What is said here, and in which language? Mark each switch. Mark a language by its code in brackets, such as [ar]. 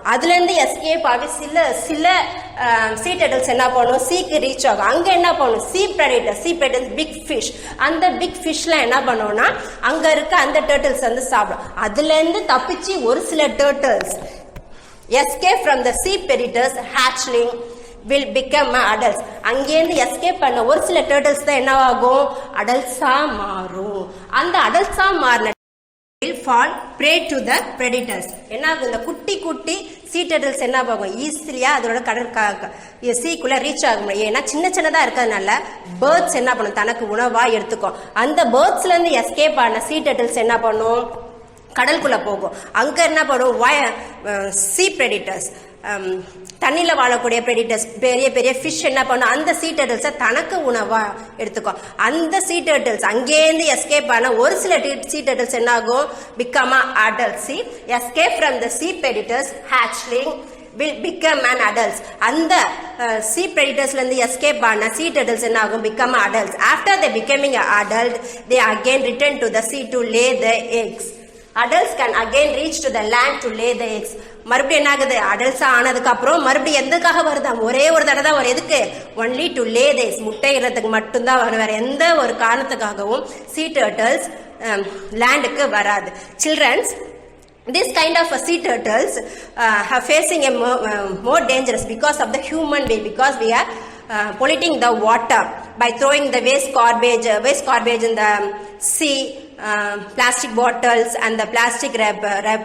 [ta] அதுல இருந்து எஸ்கேப் ஆகி சில sea turtles என்ன பண்ணும், சீக்கு ரீச் ஆகும். அங்க என்ன பண்ணும், sea predators பிக் ஃபிஷ். அந்த பிக் ஃபிஷ்ல என்ன பண்ணும்னா அங்க இருக்க அந்த டர்ட்டில்ஸ் வந்து சாப்பிடும். அதுல இருந்து தப்பிச்சு ஒரு சில turtles [en] escape from the sea predators hatchling will become adults. [ta] அங்கேருந்து எஸ்கேப் பண்ண ஒரு சில டர்ட்டில்ஸ் தான் என்னவாகும், அடல்ட்ஸா மாறும். அந்த அடல்ட்ஸா மாறின [en] will fall prey to the predators. [ta] என்ன ஆகும், இந்த குட்டி sea turtles என்ன ஆகும், ஈஸிலியா அதோட சீக்குள்ள ரீச் ஆகும். ஏன்னா சின்னதா இருக்கிறதுனால பேர்ட்ஸ் என்ன பண்ணும், தனக்கு உணவா எடுத்துக்கும். அந்த பேர்ட்ஸ்ல இருந்து எஸ்கேப் ஆன sea turtles என்ன பண்ணும், கடலுக்குள்ள போகும். அங்க என்ன பண்ணும், sea predators தண்ணில வாழக்கூடிய predators பெரிய ஃபிஷ் என்ன பண்ணும், அந்த sea turtles தனக்கு உணவா எடுத்துக்கும். அந்த sea turtles அங்கேருந்து எஸ்கேப் ஆன ஒரு சில sea turtles என்ன ஆகும், [en] become adults. See, escape from the sea predators hatchling will become an adults. [ta] அந்த sea predators இருந்து எஸ்கேப் ஆன sea turtles என்ன ஆகும், [en] become adults. After they becoming an adult, they again return to the sea to lay the eggs. Adults can again reach to the land to lay the eggs. [ta] மறுபடியும் என்ன ஆகுது, adults ஆனதுக்கு அப்புறம் மறுபடியும் எதுக்காக வருதா, ஒரே ஒரு தடவை தான் வரும். எதுக்கு, [en] only to lay the eggs, [ta] முட்டையிடறதுக்கு மட்டும்தான் வரும். வேற எந்த ஒரு காரணத்துக்காகவும் sea turtles லேண்டுக்கு வராது. [en] Childrens, this kind of sea turtles are facing a more dangerous because of the human way, because we are polluting the water by throwing the waste garbage in the sea, plastic bottles and the plastic wrapper.